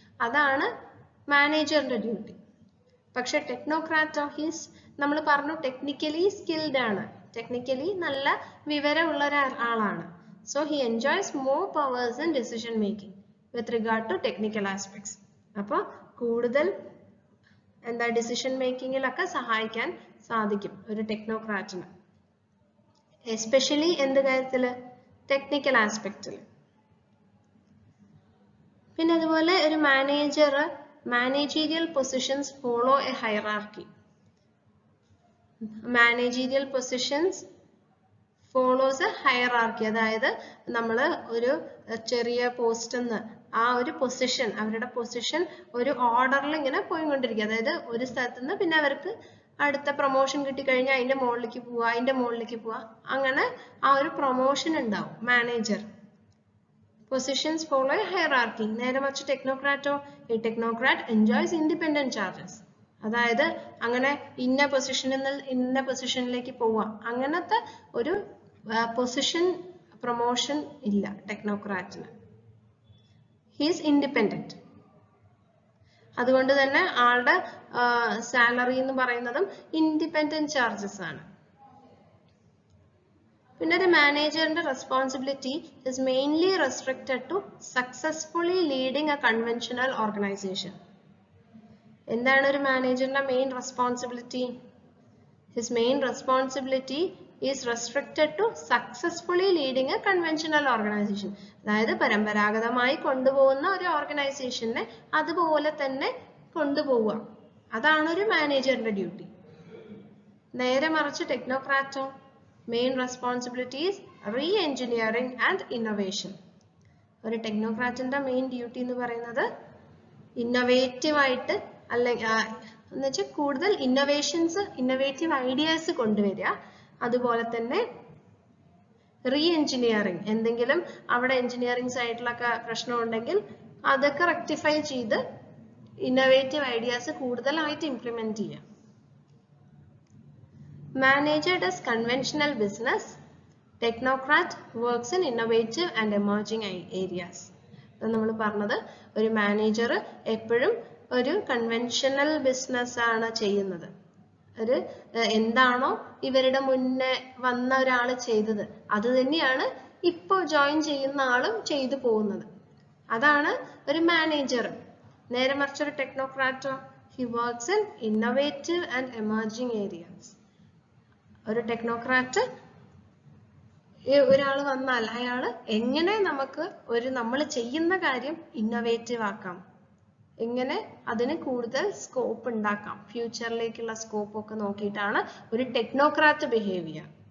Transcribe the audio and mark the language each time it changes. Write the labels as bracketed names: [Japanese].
[Malayalam] അതാണ് മാനേജറിന്റെ ഡ്യൂട്ടി. പക്ഷെ ടെക്നോക്രാറ്റോ, നമ്മൾ പറഞ്ഞു ടെക്നിക്കലി സ്കിൽഡ് ആണ്, ടെക്നിക്കലി നല്ല വിവരമുള്ള ഒരാളാണ്. [English] So he enjoys more powers in decision making with regard to technical aspects. [Malayalam] അപ്പോൾ കൂടുതൽ ഡിസിഷൻ മേക്കിങ്ങിലൊക്കെ സഹായിക്കാൻ സാധിക്കും ഒരു ടെക്നോക്രാറ്റിന്, എസ്പെഷ്യലി എന്ത് കാര്യത്തിൽ? ടെക്നിക്കൽ ആസ്പെക്റ്റിൽ. പിന്നെ അതുപോലെ ഒരു [English] managerial positions follow a hierarchy. Managerial positions follows a hierarchy. [Malayalam] അതായത് നമ്മൾ ഒരു ചെറിയ പോസ്റ്റ് ആ ഒരു പൊസിഷൻ, അവരുടെ പൊസിഷൻ ഒരു ഓർഡറിൽ ഇങ്ങനെ പോയിക്കൊണ്ടിരിക്കുക. അതായത് ഒരു സ്ഥലത്ത് നിന്ന് പിന്നെ അവർക്ക് അടുത്ത പ്രൊമോഷൻ കിട്ടിക്കഴിഞ്ഞാൽ അതിന്റെ മുകളിലേക്ക് പോവാ, അങ്ങനെ ആ ഒരു പ്രൊമോഷൻ ഉണ്ടാവും. [English] Manager positions follow a hierarchy. [Malayalam] നേരെ മറിച്ച് ടെക്നോക്രാറ്റോ, ഈ [English] Technocrat enjoys independent charges. [Malayalam] അതായത് അങ്ങനെ ഇന്ന പൊസിഷനിൽ നിന്ന് ഇന്ന പൊസിഷനിലേക്ക് പോവാ, അങ്ങനത്തെ ഒരു പൊസിഷൻ പ്രൊമോഷൻ ഇല്ല ടെക്നോക്രാറ്റിന്. [English] he is independent. [Malayalam] അതുകൊണ്ട് തന്നെ ആളുടെ സാലറി എന്ന് പറയുന്നതും ഇൻഡിപെൻഡന്റ് ചാർജസ് ആണ്. പിന്നെ ഒരു മാനേജറിന്റെ responsibility [English] is mainly restricted to successfully leading a conventional organization. [Malayalam] എന്താണ് ഒരു മാനേജറിന്റെ main responsibility? [English] His main responsibility is restricted to successfully leading a conventional organization. [Malayalam] അതായത് പരമ്പരാഗതമായി കൊണ്ടുപോകുന്ന ഒരു ഓർഗനൈസേഷനെ അതുപോലെ തന്നെ കൊണ്ടുപോവുക. അതാണ് ഒരു മാനേജറിന്റെ ഡ്യൂട്ടി. നേരെ മറിച്ച് ടെക്നോക്രാറ്റോ [English] Main responsibility is re-engineering and innovation. [Malayalam] ഒരു ടെക്നോക്രാറ്റിന്റെ മെയിൻ ഡ്യൂട്ടി എന്ന് പറയുന്നത് ഇന്നോവേറ്റീവ് ആയിട്ട് അല്ലെങ്കിൽ എന്ന് വെച്ചാൽ കൂടുതൽ ഇന്നോവേറ്റീവ് ഐഡിയാസ് കൊണ്ടുവരിക. അതുപോലെ തന്നെ റീ-എഞ്ചിനീയറിംഗ്, എന്തെങ്കിലും അവിടെ എഞ്ചിനീയറിംഗ് സൈഡിലൊക്കെ പ്രശ്നം ഉണ്ടെങ്കിൽ അതൊക്കെ റെക്ടിഫൈ ചെയ്ത് ഇന്നോവേറ്റീവ് ഐഡിയാസ് കൂടുതലായിട്ട് ഇംപ്ലിമെന്റ് ചെയ്യാം. [English] Manager does conventional business. Technocrat works in innovative and emerging areas. [Malayalam] നമ്മൾ പറഞ്ഞത് ഒരു മാനേജർ എപ്പോഴും ഒരു കൺവെൻഷണൽ ബിസിനസ് ആണ് ചെയ്യുന്നത്. ഒരു എന്താണോ ഇവരുടെ മുന്നേ വന്ന ഒരാൾ ചെയ്തത് അത് തന്നെയാണ് ഇപ്പോൾ ജോയിൻ ചെയ്യുന്ന ആളും ചെയ്തു പോകുന്നത്. അതാണ് ഒരു മാനേജർ. നേരെ മറിച്ച് ഒരു ടെക്നോക്രാറ്റോ [English] he works in innovative and emerging areas. [Malayalam] ഒരു ടെക്നോക്രാറ്റ് ഒരാൾ വന്നാൽ അയാൾ എങ്ങനെ നമുക്ക് നമ്മൾ ചെയ്യുന്ന കാര്യം ഇന്നോവേറ്റീവ് ആക്കാം, എങ്ങനെ അതിന് കൂടുതൽ സ്കോപ്പ് ഉണ്ടാക്കാം, ഫ്യൂച്ചറിലേക്കുള്ള സ്കോപ്പ് ഒക്കെ നോക്കിയിട്ടാണ് ഒരു ടെക്നോക്രാറ്റ് ബിഹേവ് ചെയ്യുക.